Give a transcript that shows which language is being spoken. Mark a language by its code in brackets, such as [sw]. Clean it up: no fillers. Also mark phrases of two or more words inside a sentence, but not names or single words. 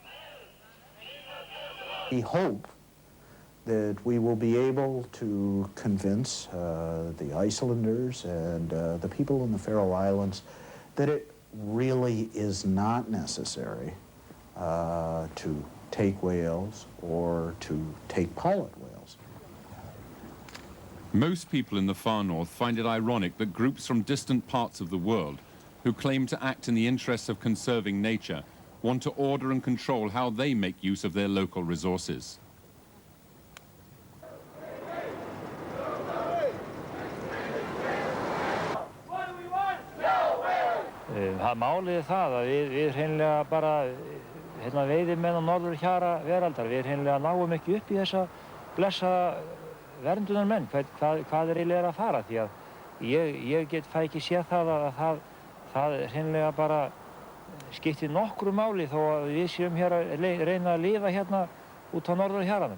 [en] We hope that we will be able to convince the Icelanders and the people in the Faroe Islands that it really is not necessary to take whales or to take pilot whales. Most people in the far north find it ironic that groups from distant parts of the world who claim to act in the interests of conserving nature want to order and control how they make use of their local resources. [is] Málið það að við hreinlega bara veiðimenn á norðurhjara veraldar, við hreinlega náum ekki upp í þessa blessaða verndunarmenn, hvað eiginlega að fara, því að ég fæ ekki séð það að það hreinlega bara skiptir nokkru máli þó að við séum hér að reyna að lifa hérna út á norðurhjaranum.